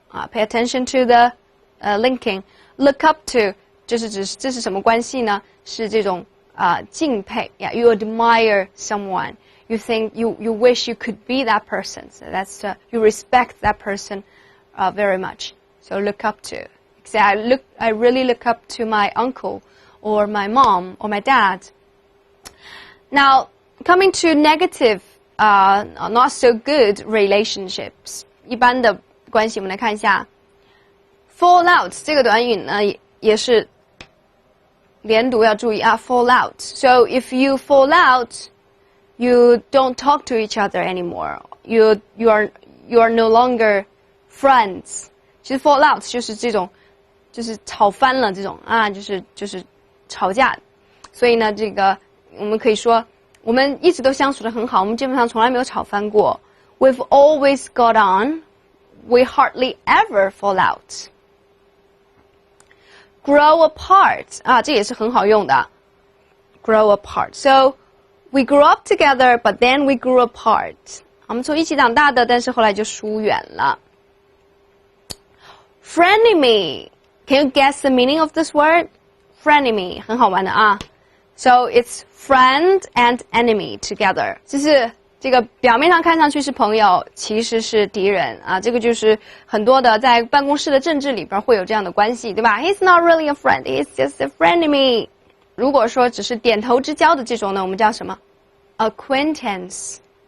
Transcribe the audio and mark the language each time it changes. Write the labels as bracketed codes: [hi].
[en] Pay attention to the linking. [zh] Look up to 这是什么关系呢？是这种敬佩。 [en] Yeah, you admire someone. You think you wish you could be that person. So that's you respect that person very much. So look up to. Say I really look up to my uncle or my mom or my dad. Now coming to negative, not so good relationships. [zh] 一般的关系，我们来看一下。Fall out 这个短语呢，也是连读要注意啊。 [en] Fall out. So if you fall out, you don't talk to each other anymore. You are no longer friends. [zh] 其实 fall out 就是这种，就是吵翻了这种啊，就是吵架。所以呢，这个我们可以说，我们一直都相处得很好，我们基本上从来没有吵翻过。 [en] We've always got on. We hardly ever fall out. [zh] Grow apart 这也是很好用的。 [en] Grow apart. So we grew up together, but then we grew apart. [zh] 我们从一起长大的，但是后来就疏远了。 [en] Frenemy. Can you guess the meaning of this word? [zh] Frenemy 很好玩的啊。 [en] So it's friend and enemy together. [zh] 就是这个表面上看上去是朋友，其实是敌人啊。这个就是很多的在办公室的政治里边会有这样的关系，对吧 ？ [en] He's not really a friend, he's just a frenemy. [zh] 如果说只是点头之交的这种呢，我们叫什么 ？Acquaintance.